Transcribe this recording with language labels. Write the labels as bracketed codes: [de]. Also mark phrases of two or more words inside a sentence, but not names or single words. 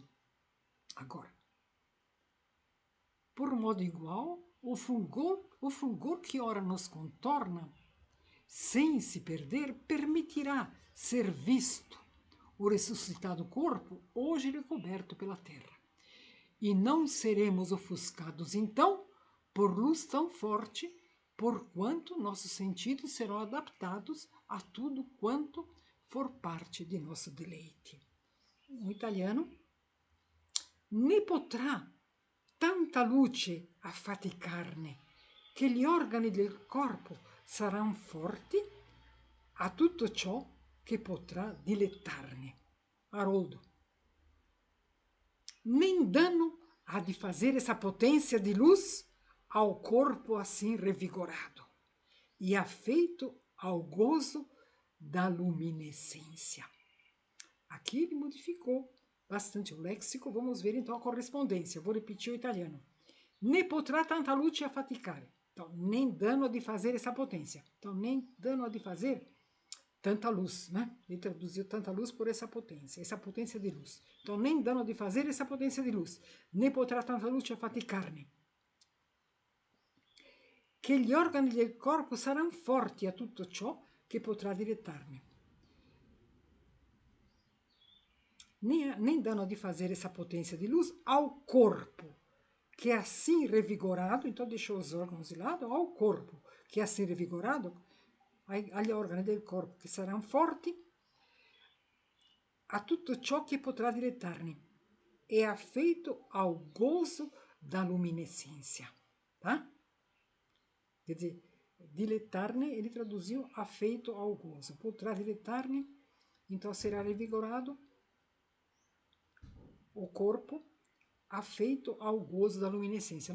[pt] Agora, por modo igual, o fulgor que ora nos contorna, sem se perder, permitirá ser visto o ressuscitado corpo, hoje recoberto pela terra. E não seremos ofuscados, então, por luz tão forte, porquanto nossos sentidos serão adaptados a tudo quanto for parte de nosso deleite. No italiano, [it] ne potrà tanta luce affaticarne, che gli organi del corpo saranno forti a tutto ciò che potrà dilettarne. [pt] Haroldo, nem dano há de fazer essa potência de luz ao corpo assim revigorado e afeito ao gozo da luminescência. Aqui ele modificou bastante o léxico, vamos ver então a correspondência. Vou repetir o italiano. [it] Ne potrà tanta luce affaticare. [pt] Então, nem dano de fazer essa potência. Então, nem dano de fazer tanta luz, né? Ele traduziu tanta luz por essa potência de luz. Então, nem dano de fazer essa potência de luz. [it] Ne potrà tanta luce affaticarne. Che gli organi del corpo saranno forti a tutto ciò che potrà dilettarne. [pt] nem dando de fazer essa potência de luz ao corpo, que é assim revigorado, então deixou os órgãos de lado, ao corpo, que é assim revigorado, [it] agli organi del corpo che saranno forti, a tutto ciò che potrà dilettarne, [pt] e afeito ao gozo da luminescência, tá? Quer dizer, diletar-ne, ele traduziu afeito ao gozo. [it] Potrá diletar-ne, [pt] então será revigorado o corpo, afeito ao gozo da luminescência.